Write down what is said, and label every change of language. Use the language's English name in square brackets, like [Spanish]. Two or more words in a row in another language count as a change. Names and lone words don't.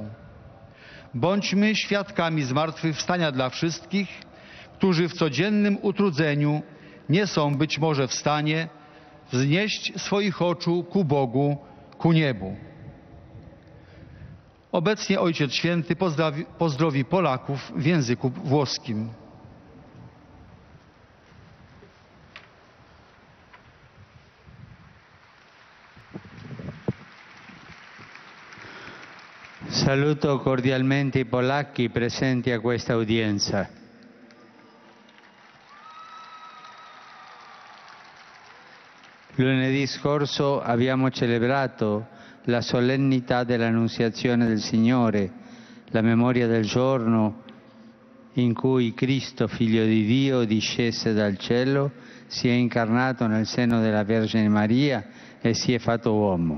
[Polish] Bądźmy świadkami zmartwychwstania dla wszystkich, którzy w codziennym utrudzeniu nie są być może w stanie wznieść swoich oczu ku Bogu, ku niebu. Obecnie Ojciec Święty pozdrowi Polaków w języku włoskim. [Italian] Saluto cordialmente i polacchi presenti a questa udienza. Lunedì scorso abbiamo celebrato la solennità dell'Annunziazione del Signore, la memoria del giorno in cui Cristo, Figlio di Dio, discese dal cielo, si è incarnato nel seno della Vergine Maria e si è fatto uomo.